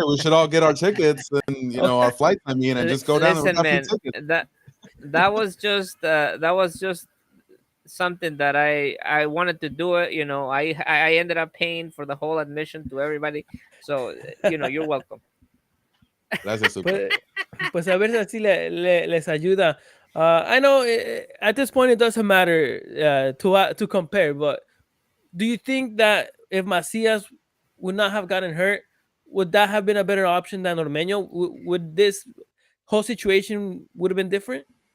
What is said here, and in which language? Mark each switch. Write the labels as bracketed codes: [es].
[en] We should all get our tickets and our flights. I mean, and just go down there listen, without free man, tickets. that was just something that I wanted to do it. I ended up paying for the whole admission to everybody. So you're welcome. [es] Gracias, super. Pues, pues a ver si así les ayuda. [en] I know at this point it doesn't matter to compare, but do you think that if Macias would not have gotten hurt, would that have been a better option than Ormeño? Would this whole situation would have been different?